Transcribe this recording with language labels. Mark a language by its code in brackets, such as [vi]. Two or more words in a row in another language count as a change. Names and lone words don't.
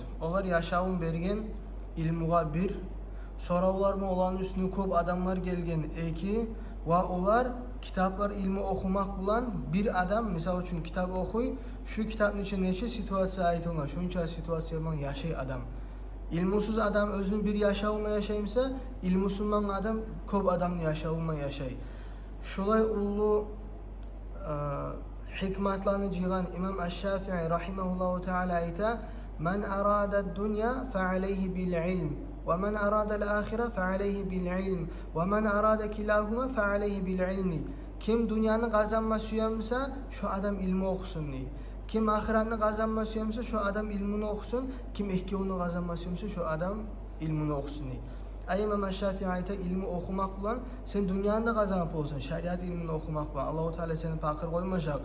[kum] Onlar yaşavun bergen ilmuğa bir, sonra olar mı olan üstüne köp adamlar gelgen iki ve olar kitaplar ilmi okumak bulan bir adam misal üçün kitap okuy, şu kitabın içinde neçe situasiya aytılma, şuncha situasiyadan yaşay adam. İlmusuz adam özünü bir yaşavulma yaşaymsa, ilmusundan adam köp adamını yaşavulma yaşay. Şolay ulu hikmatlarını ciğan İmam Eş-Şafii [ar] رحمه الله تعالى [kum] ayta: [ar] "من أراد الدنيا فعليه بالعلم." وَمَنْ أَرَادَ الْآخِرَةَ فَعَلَيْهِ بِالْعِلْمِ وَمَنْ أَرَادَ كِلَاهُمَا فَعَلَيْهِ بِالْعِلْمِ. [kum] Kim dünyanı kazanma süyemse şu adam ilmi okusun diye. Kim ahiretini kazanma süyemse şu adam ilmini okusun. Kim ihkiyonu kazanma süyemse şu adam ilmini okusun diye. Ay İmam Şafii ayta ilmi okumak bulan sen dünyanı da kazanıp olsan, şeriat ilmini okumak bulan Allah-u Teala seni fakir koymayacak.